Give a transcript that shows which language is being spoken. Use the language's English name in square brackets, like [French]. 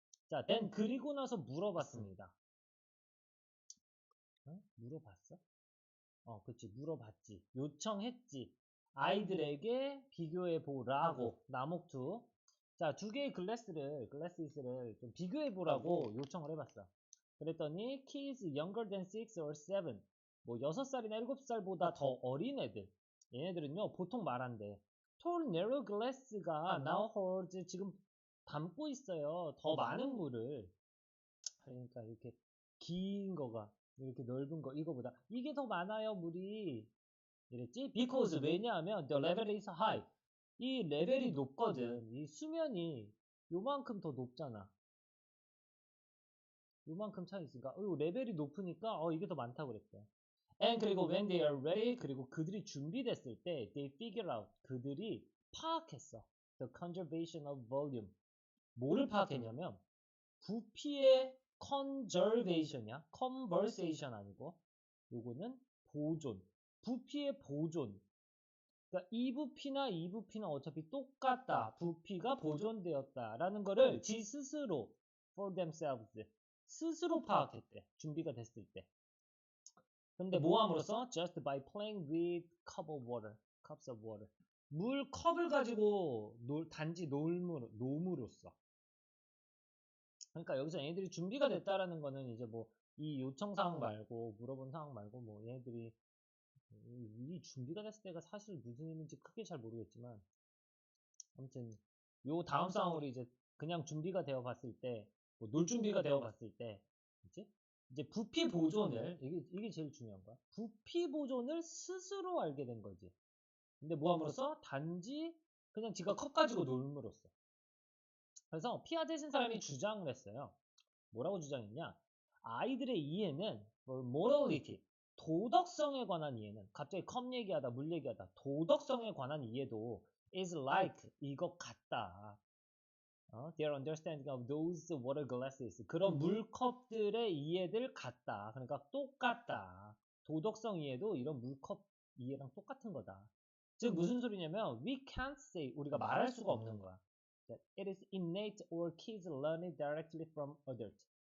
[Korean] 자, 그리고 나서 물어봤습니다. 응? 물어봤어? 그치. 물어봤지. 요청했지. 아이들에게 비교해보라고. 나목투. 자, 두 개의 글래스를 좀 비교해보라고 요청을 해봤어. 그랬더니, [English] kids younger than 6 or 7. [Korean] 뭐, 6살이나 7살보다 더 어린 애들. 얘네들은요, 보통 말한대. [English] tall narrow glass가 now holds [Korean] 지금 담고 있어요. 더 많은 물을. 그러니까 이렇게 긴 거가 이렇게 넓은 거 이거보다 이게 더 많아요 물이 이랬지? [English] Because [Korean] 왜냐하면 [English] the level is high [Korean] 이 레벨이 높거든. 이 수면이 요만큼 더 높잖아. 요만큼 차이 있으니까 레벨이 높으니까 이게 더 많다고 그랬대. [English] And [Korean] 그리고 [English] when they are ready [Korean] 그리고 그들이 준비됐을 때 [English] they figure out [Korean] 그들이 파악했어. [English] The conservation of volume [Korean] 뭐를 파악했냐면 부피의 [English] conservation이야. [Korean] conversation 아니고 요거는 보존. 부피의 보존. 그러니까 이 부피나 이 부피는 어차피 똑같다. 부피가 보존되었다라는 거를 지 스스로 [English] for themselves [Korean] 스스로 파악했대. 준비가 됐을 때. 근데 뭐 함으로써? [English] just by playing with cups of water. [Korean] 물 컵을 가지고 단지 놓음으로써. 그러니까 여기서 얘네들이 준비가 됐다라는 거는 이제 뭐 이 요청 사항 말고 물어본 사항 말고 뭐 얘네들이 이 준비가 됐을 때가 사실 무슨 의미인지 크게 잘 모르겠지만 아무튼 요 다음 상황으로 이제 그냥 준비가 되어 봤을 때 뭐 놀 준비가 되어 봤을 때 이제 부피 보존을 이게 제일 중요한 거야. 부피 보존을 스스로 알게 된 거지. 근데 뭐 함으로써 단지 그냥 지가 컵 가지고 놀므로써. 그래서 피아제신 사람이 주장을 했어요. 뭐라고 주장했냐? 아이들의 이해는 morality, 도덕성에 관한 이해는 갑자기 컵 얘기하다 물 얘기하다 도덕성에 관한 이해도 [English] is like [Korean] 이것 같다. [English] Their understanding of those water glasses [Korean] 그런 물컵들의 이해들 같다. 그러니까 똑같다. 도덕성 이해도 이런 물컵 이해랑 똑같은 거다. 즉 무슨 소리냐면 [English] we can't say [Korean] 우리가 말할 수가 없는 거야. [English] It is innate or kids learn it directly from adults.